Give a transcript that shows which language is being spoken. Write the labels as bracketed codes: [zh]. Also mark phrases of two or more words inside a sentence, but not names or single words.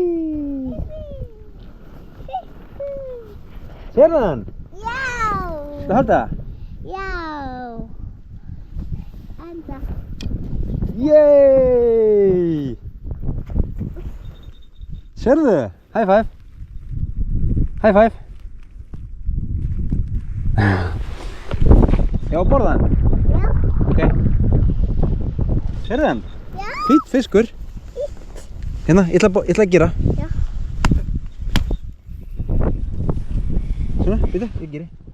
[is] Fiskur. Sérðu hann? Já. Viltu halda? Já. Anda. Yey! Sérðu? [en] High five! High five! [is] Já, borða hann. Já. Ok. Sérðu hann? Já. Fínn fiskur. Hérna, ég ætla að gera. Já. Svona, býtu, ég geri.